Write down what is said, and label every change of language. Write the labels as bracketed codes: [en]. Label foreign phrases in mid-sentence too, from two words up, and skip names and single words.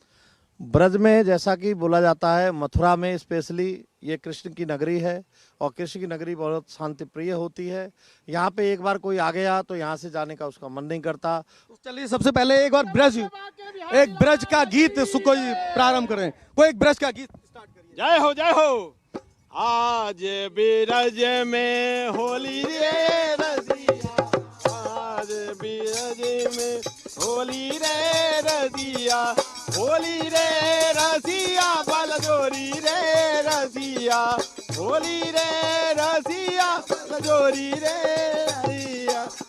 [hi] ब्रज में जैसा कि बोला जाता है, मथुरा में स्पेशली ये कृष्ण की नगरी है और कृष्ण की नगरी बहुत शांति प्रिय होती है। यहाँ पे एक बार कोई आ गया तो यहाँ से जाने का उसका मन नहीं करता। चलिए सबसे पहले एक बार एक ब्रज का गीत कोई प्रारंभ करें, कोई एक ब्रज का गीत स्टार्ट करिए। जय हो जय हो। [bra] आज ब्रज में होली रे रसिया, आज ब्रज में होली रे रसिया, होली रे रसिया, बलजोरी रे रसिया, होली रे रसिया, बलजोरी रे रसिया,